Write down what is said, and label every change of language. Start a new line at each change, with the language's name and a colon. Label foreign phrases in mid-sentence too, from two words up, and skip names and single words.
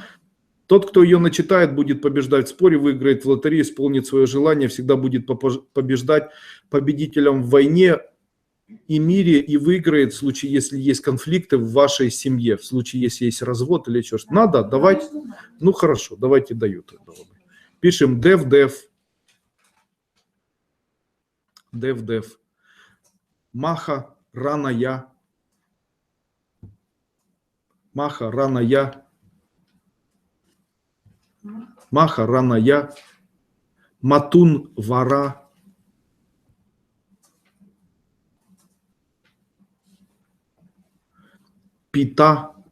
Russian: Тот, кто ее начитает, будет побеждать в споре, выиграет в лотерее, исполнит свое желание, всегда будет побеждать победителем в войне и мире и выиграет в случае, если есть конфликты в вашей семье, в случае, если есть развод или что-то. Надо? Давайте. Ну хорошо, давайте даю. Пишем дев-дев. Дев-дев. Маха раная. Маха раная. Маха раная. Матун вара. Пита.